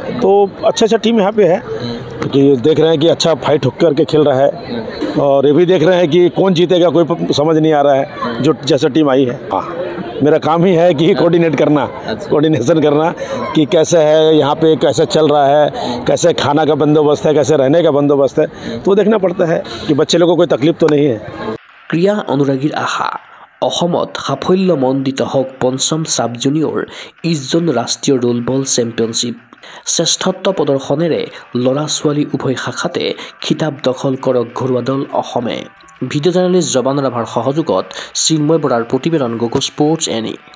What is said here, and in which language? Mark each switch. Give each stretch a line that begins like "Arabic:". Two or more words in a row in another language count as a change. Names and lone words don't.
Hindi: तो अच्छा टीम यहाँ पे है कि देख रहे हैं कि अच्छा फाइट होकर करके खेल रहा है, और ये भी देख रहे हैं कि कौन जीतेगा कोई समझ नहीं आ रहा है जो जैसा टीम आई है। हाँ, मेरा काम ही है कि कोऑर्डिनेट करना, कोऑर्डिनेशन करना कि कैसे है यहाँ पे, कैसे चल रहा है, कैसे खाना का बंदोबस्त है, कैसे रहने का बंदोबस्त है, तो देखना पड़ता है कि बच्चे लोगों को कोई तकलीफ तो नहीं है।
Assamese: ক্ৰীড়া অনুৰাগীৰ আশা অসমত সাফল্যমণ্ডিত হওক পঞ্চম
English: sub junior East-Zone
Assamese: ৰাষ্ট্ৰীয়
English: rollball championship.
Assamese: শ্ৰেষ্ঠত্ব প্ৰদৰ্শনেৰে ল'ৰা ছোৱালী উভয় শাখাতে খিতাপ দখল কৰক ঘৰুৱা দল অসমে।
English: video journalist
Assamese: জবান ৰাভাৰ সহযোগত চিন্ময় বৰাৰ প্ৰতিবেদন গগো স্পৰ্টছ এনি।